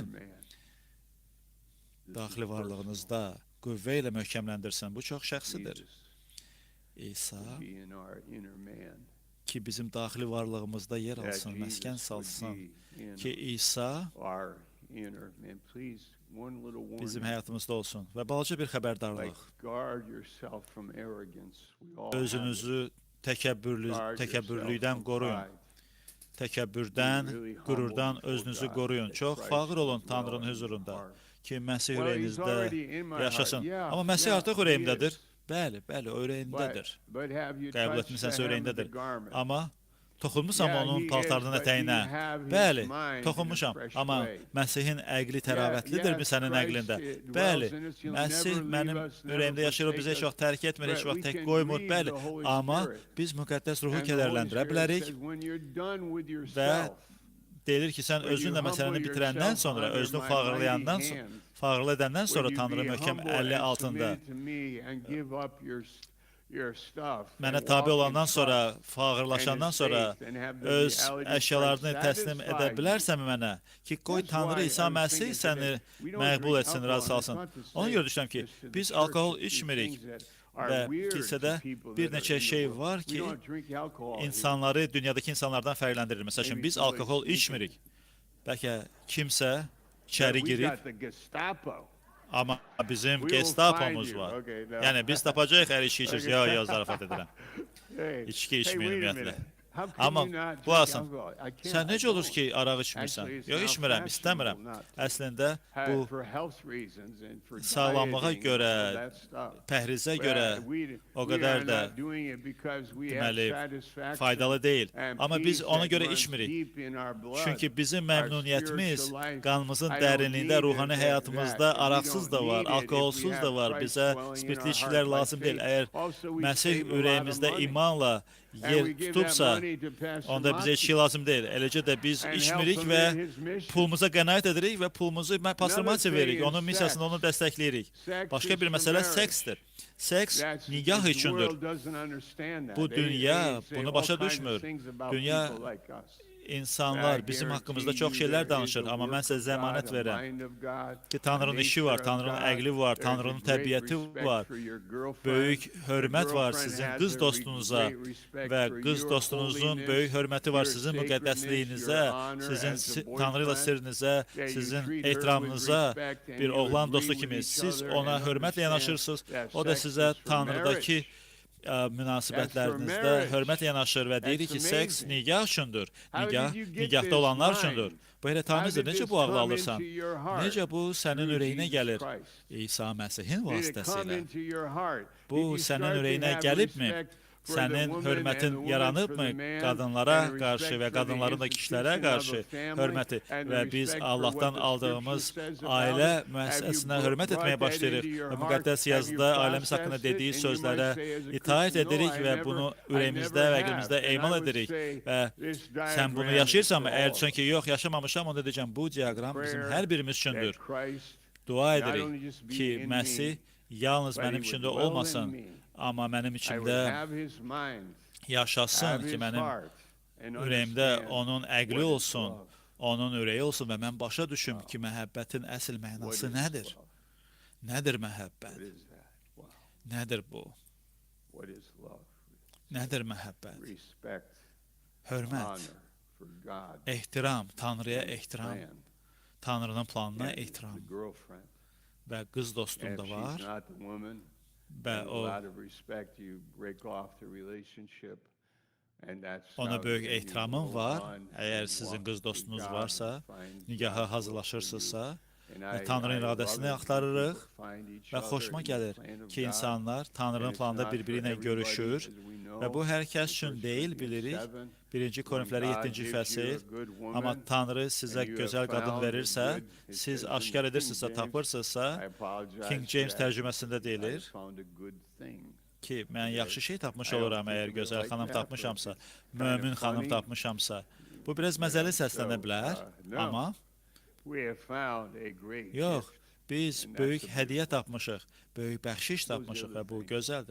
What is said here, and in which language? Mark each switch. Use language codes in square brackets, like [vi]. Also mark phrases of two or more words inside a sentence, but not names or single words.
[en] inner man. This is [az] Daxili [en] personal. [az] varlığınızda qüvvə ilə möhkəmləndirsin. Bu çox şəxsidir. [en] Jesus [az] İsa [en] would be in our inner man. [az] ki, bizim daxili varlığımızda yer [en] That [az] alsın, [en] Jesus [az] məskən [en] would [az] salsın. [en] be in [az] Ki, İsa [en] our inner man. Please, one little [az] bizim [en] warning. [az] həyatımızda olsun. Və balaca bir [en] Like, [az] xəbərdarlıq. [en] guard yourself from arrogance. We all have it. [az] Özünüzü [en] Guard [az] təkəbbürlükdən [en] yourself from [az] qoruyun. [en] pride. [az] Təkəbbürdən, qürurdan özünüzü qoruyun. Çox fağır olun Tanrının huzurunda ki, Məsih [en] Well, he's [az] ürəyinizdə [en] already in my heart. [az] yaşasın. [en] Yeah, [az] Amma Məsih [en] yeah, [az] artıq [en] he [az] ürəyimdədir. [en] is. [az] Bəli, bəli, o ürəyindədir. [en] But have you [az] Qəbul [en] touched [az] etmisənsə [en] the hem of the [az] ürəyindədir. [en] garment? [az] Amma toxunmuşam [en] Yeah, [az] onun [en] he is, [az] paltarının [en] but do [az] ətəyinə. [en] you have his [az] Bəli, [en] mind in a [az] toxunmuşam. [en] fresh [az] Amma [en] way? [az] Məsihin əqli təravətlidirmi [en] yes, [az] sənin [en] Christ, [az] əqlində? [en] dwells [az] Bəli, [en] in us. He'll [az] Məsih [en] never leave [az] mənim [en] us, never [az] ürəyimdə yaşayır, o [en] forsake [az] bizə heç [en] us. [az] vaxt tərk etmir, heç [en] But [az] vaxt [en] we [az] tək [en] can [az] qoymur. [en] grieve [az] Bəli, [en] the Holy [az] amma [en] Spirit. [az] biz müqəddəs ruhu [en] And the Holy [az] kədərləndirə [en] Spirit [az] bilərik [en] says, when you're done with [az] və [en] yourself, [az] deyilir ki, sən [en] when you [az] özünlə məsələni [en] humble [az] bitirəndən [en] yourself [az] sonra, [en] under [az] özünü [en] my [az] fağırlayandan [en] mighty [az] sonra, [en] hand, [az] fağırlı edəndən sonra [en] will you [az] Tanrı [en] be [az] möhkəm [en] humble [az] əlli [en] and [az] altında [en] submitted to me and give up your stuff [az] mənə [en] and [az] tabe [en] walk in [az] olandan sonra, [en] trust [az] fağırlaşandan [en] and in [az] sonra [en] faith and have the [az] öz [en] reality of [az] əşyalarını [en] Christ [az] təslim edə [en] satisfy you? [az] bilərsənmi mənə? Ki, qoy [en] That's [az] Tanrı [en] why [az] İsa [en] I was [az] Məsih [en] thinking [az] səni [en] today, we don't [az] məqbul [en] drink [az] etsin, [en] alcohol, [az] razı [en] and it's [az] salsın. [en] not to [az] Ona [en] say [az] görə düşünürəm ki, [en] just to the [az] biz [en] church, [az] alkohol [en] it's these [az] içmirik [en] things that are [az] və [en] weird to [az] kilsədə [en] people [az] bir [en] that are [az] neçə [en] in the [az] şey [en] world. [az] var [en] We [az] ki, [en] don't drink alcohol here. [az] insanları dünyadakı insanlardan fərqləndirir. Məsəl üçün, [en] Maybe [az] biz [en] somebody's [az] alkohol [en] thinking, [az] içmirik. Bəlkə kimsə [en] But [az] içəri [en] we [az] girib, [en] got the Gestapo. [az] amma bizim [en] We will [az] Gestapomuz [en] find you. [az] var. [en] Okay, no. [az] Yəni, biz tapacağıq hər içki içirsiniz. [en] Okay. [az] Yox, zarafat edirəm. [en] Hey, [az] İçki [en] hey, [az] içməyin [en] wait a [az] ümumiyyətlə. [en] minute. How can [az] Amma [en] you not drink [az] qulaq [en] alcohol? I can't, [az] sən [en] I [az] necə olur [en] don't. [az] ki, araq içmirsən? [en] Actually, it's [az] Yox, [en] now [az] içmirəm, [en] fashionable [az] istəmirəm. [en] not to. [az] Əslində, bu [en] For health reasons and for [az] sağlamlığa [en] dieting and [az] görə, [en] all that stuff. [az] pəhrizə [en] Well, [az] görə o [en] we [az] qədər [en] are [az] də [en] not doing it because we have [az] deməli, [en] satisfaction [az] faydalı deyil. [en] and [az] Amma biz [en] peace [az] ona [en] that [az] görə [en] runs [az] içmirik. [en] deep in our blood. [az] Çünki bizim [en] Our [az] məmnuniyyətimiz [en] spiritual life, [az] qanımızın [en] I don't [az] dərinliyində, [en] need [az] ruhani [en] it, [az] həyatımızda [en] that. We [az] araqsız da [en] don't [az] var, [en] need it if we [az] alkoholsuz [en] have [az] da var. [en] Christ [az] Bizə [en] dwelling in [az] spirtli [en] our [az] içkilər [en] heart by [az] lazım deyil. [en] faith. [az] Əgər [en] Also, we [az] Məsih [en] save a lot of [az] ürəyimizdə [en] money. [az] imanla [en] And [az] yer [en] we give that [az] tutubsa, [en] money to Pastor [az] onda bizə içki [en] Matthew [az] lazım deyil. Eləcə də biz [en] and help [az] içmirik [en] him [az] və [en] in his mission. [az] pulumuza qənaət edirik və pulumuzu Pastor [en] Another [az] Matiyə [en] thing [az] veririk. [en] is [az] Onun missiyasını [en] sex. [az] onu dəstəkləyirik. [en] Sex [az] Başqa [en] is [az] bir [en] for [az] məsələ [en] marriage. [az] seksdir. Seks [en] That's, [az] nigah [en] the [az] üçündür. [en] world doesn't understand that. [az] Bu [en] They [az] dünya [en] say [az] bunu [en] all [az] başa [en] kinds of [az] düşmür. [en] things about [az] Dünya [en] people like us. [az] İnsanlar bizim haqqımızda çox şeylər danışır, amma mən sizə zəmanət verirəm ki, Tanrının işi var, Tanrının əqli var, Tanrının təbiəti var, böyük hörmət var sizin qız dostunuza və qız dostunuzun böyük hörməti var sizin müqəddəsliyinizə, sizin Tanrı ilə sirrinizə, sizin ehtiramınıza bir oğlan dostu kimi siz ona hörmətlə yanaşırsınız, o da sizə Tanrıdakı münasibətlərinizdə hörmətlə yanaşır və deyirik ki, seks nigah üçündür, nigahda olanlar üçündür. Bu elə [en] How [az] tanrıdır. [en] did [az] Necə [en] this [az] bu ağlı [en] come [az] alırsan? [en] into your heart? [az] Necə bu sənin [en] Through [az] ürəyinə [en] Jesus [az] gəlir? [en] Christ. [az] İsa Məsihin [en] Did it come [az] vasitəsilə. [en] into your heart? [az] Bu [en] Did you [az] sənin [en] start to [az] ürəyinə [en] have [az] gəlibmi? [en] respect for the [az] Sənin [en] woman and [az] hörmətin [en] the woman [az] yaranıbmı [en] for the man, [az] qadınlara [en] and the [az] qarşı [en] respect [az] və [en] for the [az] qadınların da kişilərə [en] institution of [az] qarşı [en] a family, [az] hörməti [en] and the [az] və biz [en] respect for [az] Allahdan [en] what the [az] aldığımız [en] scripture says about [az] ailə [en] it? Have [az] müəssisəsinə [en] you [az] hörmət [en] brought [az] etməyə [en] that [az] başlayırıq [en] into your [az] və [en] heart? [az] müqəddəs [en] Have you [az] yazıda ailəmiz haqqında [en] processed it? [az] dediyi [en] And you might [az] sözlərə [en] say as a [az] itaət [en] Christian, [az] edirik [en] "No, I [az] və [en] never- [az] bunu [en] I [az] ürəyimizdə [en] never [az] və [en] have." [az] qəlbimizdə [en] And I [az] emal [en] would [az] edirik [en] say, [az] və [en] this [az] sən bunu [en] diagram [az] yaşayırsan mı? [en] is [az] Əgər [en] for [az] çünki yox yaşamamışam, onda deyəcəm bu diaqram bizim [en] prayer [az] hər birimiz üçündür. [en] that Christ [az] Dua [en] not only [az] edirik [en] just be [az] ki, [en] in me, [az] Məsih yalnız [en] but [az] mənim [en] he [az] içində [en] would dwell in [az] olmasın, [en] me. [az] amma mənim [en] I would [az] içimdə [en] have his mind, [az] yaşasın [en] have [az] ki, [en] his [az] mənim [en] heart, and [az] ürəyimdə [en] understand [az] onun əqli [en] what is [az] olsun, [en] love. [az] onun ürəyi olsun və mən başa düşüm ki, məhəbbətin əsl [en] What [az] mənası [en] is [az] nədir? [en] love? [az] Nədir məhəbbət? [en] What is that? Wow. [az] Nədir bu? [en] What is love? [az] Nədir məhəbbət? [en] Respect, [az] Hörmət, [en] honor for God, [az] ehtiram, Tanrıya ehtiram, [en] plan, [az] Tanrının planına [en] and [az] ehtiram [en] the girlfriend. [az] və qız dostum [en] And [az] da [en] if [az] var [en] she's not the woman, [az] və [en] and [az] o [en] out of respect, you break off the relationship, and that's [az] ona [en] how [az] böyük [en] then you [az] ehtiramım [en] go [az] var. [en] on [az] Əgər [en] and [az] sizin [en] walk [az] qız [en] with [az] dostunuz [en] God [az] varsa, [en] and find [az] nigaha [en] God's will for [az] hazırlaşırsınızsa [en] you. And [az] və [en] I [az] Tanrının [en] love [az] iradəsini [en] it when [az] axtarırıq [en] people find each [az] və [en] other [az] xoşuma [en] in the [az] gəlir [en] plan of [az] ki, [en] God. [az] insanlar Tanrının [en] And it's [az] planında [en] not for [az] bir-biri ilə [en] everybody, [az] görüşür [en] as we know, [az] və bu hər kəs [en] in [az] üçün [en] 1 [az] deyil, [en] Corinthians [az] bilirik. [en] 7, [az] 1-ci Korinfləri [en] when God [az] 7-ci [en] gives you [az] fəsil, [en] a good woman, [az] amma Tanrı sizə [en] and you have [az] gözəl qadın [en] found a [az] verirsə, [en] good- it [az] siz [en] says in [az] aşkar [en] King [az] edirsinizsə, [en] James, [az] tapırsınızsa, [en] I apologize [az] King [en] for [az] James [en] that. [az] tərcüməsində [en] I [az] deyilir [en] found a good thing. [az] ki, mən yaxşı şey tapmış [en] I don't [az] oluram [en] think [az] əgər [en] of it [az] gözəl [en] like [az] xanım [en] that, [az] tapmışamsa, [en] but it's kind of [az] mömin xanım [en] funny. [az] tapmışamsa. Bu biraz məzəli səslənə [en] So, [az] bilər, [en] no. [az] amma [en] We have found a great [az] yox, [en] gift. [az] biz [en] And that's [az] böyük [en] the [az] hədiyyə tapmışıq, böyük bəxşiş tapmışıq və bu gözəldir.